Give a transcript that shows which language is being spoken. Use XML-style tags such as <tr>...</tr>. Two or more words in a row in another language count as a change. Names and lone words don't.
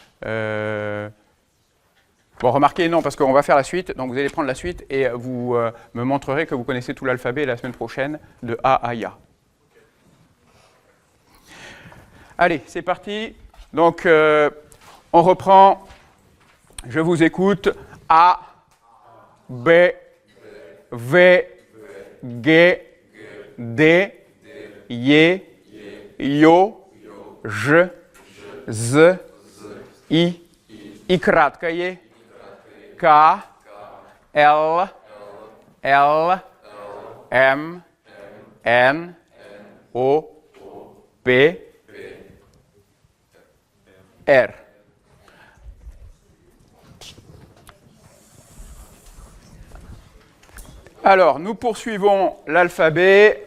<fr>Bon, remarquez, non, parce qu'on va faire la suite, donc vous allez prendre la suite et vous me montrerez que vous connaissez tout l'alphabet la semaine prochaine, de A à IA. Allez, c'est parti. Donc, on reprend. Je vous écoute.</fr> <ru>A, B, V, G, D, Yé, Yo, Ж, З, И, И краткое, К, Л, Л, М, N, O, P, R.</ru> <fr>Alors, nous poursuivons l'alphabet.</fr>